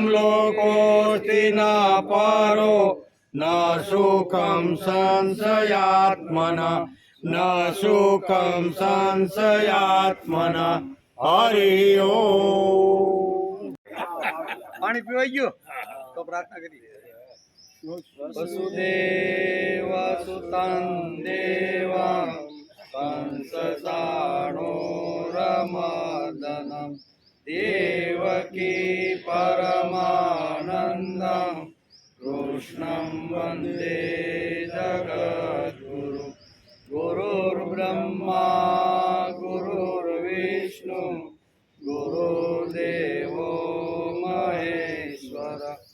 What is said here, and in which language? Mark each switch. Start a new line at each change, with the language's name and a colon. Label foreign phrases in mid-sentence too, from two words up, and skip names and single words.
Sanskrit: लोकोस्ति न परो न सुखं संशयात्मना न सुखं संशयात्मना
Gujarati: હરિ ઓમ પાણી પીવાઈ ગયું તો પ્રાર્થના કરી
Sanskrit: वसुदेवसुतं देवं कंसचाणूरमर्दनं देवकी परमानन्दं कृष्णं वन्दे जगद्गुरु गुरुर्ब्रह्मा गुरुर्विष्णु गुरुर्देवो महेश्वर